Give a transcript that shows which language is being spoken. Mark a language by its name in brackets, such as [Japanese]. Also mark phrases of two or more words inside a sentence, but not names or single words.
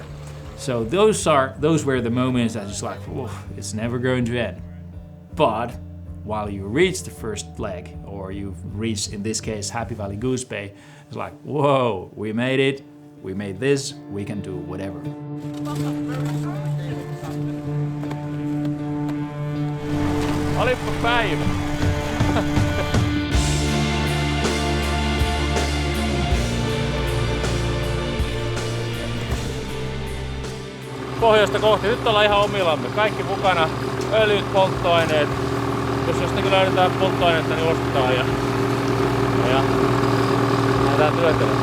[English] So those were the moments that it's like, ooh, it's never going to end. But while you reach the first leg, or you've reached, in this case, Happy Valley Goose Bay, it's like, whoa, we made it, we made this, we can do whatever. [Finnish] Olipa päivä. Pohjoista kohti. Nyt ollaan ihan omillamme. Kaikki mukana. Öljyt, polttoaineet. Jos jostakin löydetään polttoainetta, niin ostetaan ja lähdetään työtelemään.